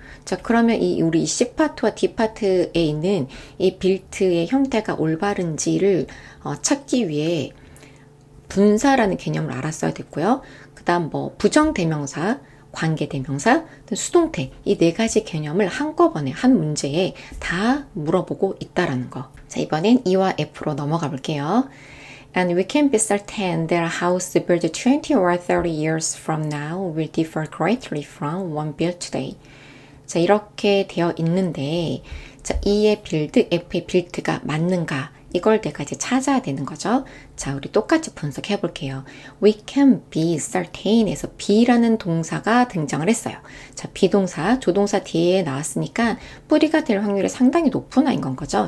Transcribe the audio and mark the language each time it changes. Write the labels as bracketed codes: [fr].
[ko] 자, 그러면 우리 C파트와 D파트에 있는 이 빌트의 형태가 올바른지를 찾기 위해 분사라는 개념을 알았어야 됐고요. 그 다음 부정대명사, 관계대명사, 수동태 이 네 가지 개념을 한꺼번에 한 문제에 다 물어보고 있다라는 거. 자, 이번엔 E와 F로 넘어가 볼게요. [en] And we can be certain that a house built 20 or 30 years from now will differ greatly from one built today. [ko] 자, 이렇게 되어 있는데 자, E의 빌드, F의 빌드가 맞는가? 이걸 내가 이제 찾아야 되는 거죠. 자, 우리 똑같이 분석해 볼게요. [en] We can be certain [ko] 에서 be라는 동사가 등장을 했어요. 자, 비동사, 조동사 뒤에 나왔으니까 뿌리가 될 확률이 상당히 높은 아인 건 거죠.